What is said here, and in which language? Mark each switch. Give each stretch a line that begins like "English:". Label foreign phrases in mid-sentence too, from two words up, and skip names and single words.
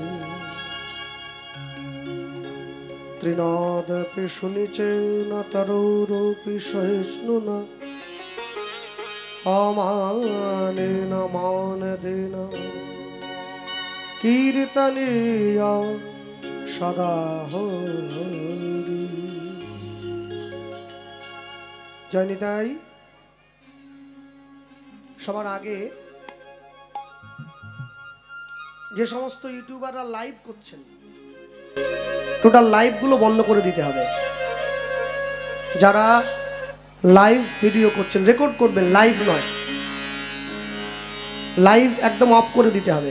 Sanskrit: त्रिनादपि सुनिचेन तरुरूपि सहिष्णुना अमानेन मानदेन कीर्तनीय सदा हरि। जय निताई।
Bangla: সবার আগে যে সমস্ত ইউটিউবাররা লাইভ করছেন টোটাল লাইভগুলো বন্ধ করে দিতে হবে। যারা লাইভ ভিডিও করছেন রেকর্ড করবেন, লাইভ নয়, লাইভ একদম অফ করে দিতে হবে।